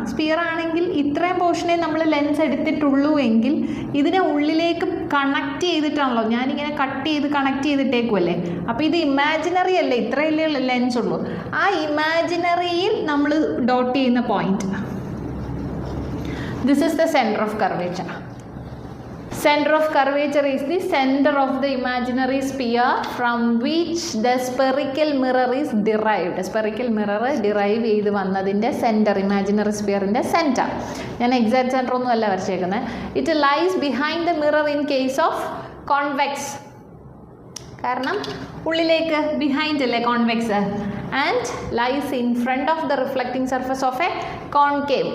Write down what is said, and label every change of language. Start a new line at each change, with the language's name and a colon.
Malayalam: Sphere ആണെങ്കിൽ ഇത്രയും പോർഷനെ നമ്മൾ ലെൻസ് എടുത്തിട്ടുള്ളൂ എങ്കിൽ ഇതിനെ ഉള്ളിലേക്ക് കണക്ട് ചെയ്തിട്ടാണല്ലോ, ഞാനിങ്ങനെ കട്ട് ചെയ്ത് കണക്ട് ചെയ്തിട്ടേക്കുമല്ലേ. അപ്പോൾ ഇത് ഇമാജിനറി അല്ലേ, ഇത്രയല്ലേ ലെൻസ് ഉള്ളൂ. ആ ഇമാജിനറിയിൽ നമ്മൾ ഡോട്ട് ചെയ്യുന്ന point,
English: This is the centre of curvature. Center of curvature is the center of the imaginary sphere from which the spherical mirror is derived.
Malayalam: Spherical mirror derive ചെയ്ത് വന്നതിൻ്റെ centre, imaginary സ്പിയറിൻ്റെ centre. ഞാൻ exact centre ഒന്നും അല്ല വരച്ചേക്കുന്നത്.
English: it lies behind the mirror in case of convex,
Malayalam: കാരണം ഉള്ളിലേക്ക് behind അല്ലേ convex,
English: And lies in front of the reflecting surface of a concave.